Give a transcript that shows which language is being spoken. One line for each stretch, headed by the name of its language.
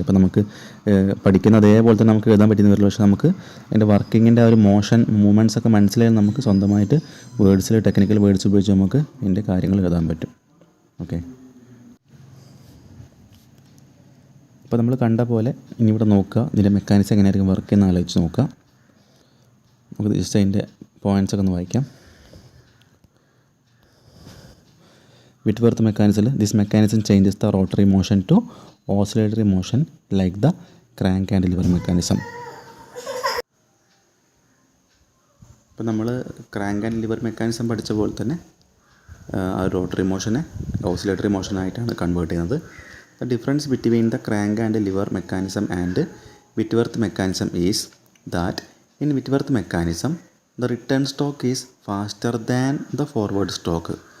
Malayalam: അപ്പോൾ നമുക്ക് പഠിക്കുന്ന അതേപോലെ തന്നെ നമുക്ക് എഴുതാൻ പറ്റുന്ന വരില്ല, പക്ഷേ നമുക്ക് അതിൻ്റെ വർക്കിങ്ങിൻ്റെ ആ ഒരു മോഷൻ മൂവ്മെൻറ്റ്സ് ഒക്കെ മനസ്സിലായാൽ നമുക്ക് സ്വന്തമായിട്ട് വേർഡ്സിൽ ടെക്നിക്കൽ വേർഡ്സ് ഉപയോഗിച്ച് നമുക്ക് ഇതിൻ്റെ കാര്യങ്ങൾ എഴുതാൻ പറ്റും. ഓക്കെ, അപ്പോൾ നമ്മൾ കണ്ട പോലെ ഇനി ഇവിടെ നോക്കുക, ഇതിൻ്റെ മെക്കാനിക്സ് എങ്ങനെയായിരിക്കും വർക്ക് ചെയ്യുന്ന ആലോചിച്ച് നോക്കുക. നമുക്ക് ജസ്റ്റ് അതിൻ്റെ പോയിൻറ്റ്സ് ഒക്കെ ഒന്ന് വായിക്കാം.
English: Whitworth mechanism, this mechanism changes the rotary motion to oscillatory motion like the crank and lever mechanism.
Malayalam: ഇപ്പോൾ നമ്മൾ ക്രാങ്ക് ആൻഡ് ലിവർ മെക്കാനിസം പഠിച്ച പോലെ തന്നെ ആ റോട്ടറി മോഷനെ ഓസിലേറ്ററി മോഷനായിട്ടാണ് കൺവേർട്ട് ചെയ്യുന്നത്.
English: The difference between the crank and lever mechanism and Whitworth mechanism is that in Whitworth mechanism the return stroke is faster than the forward stroke.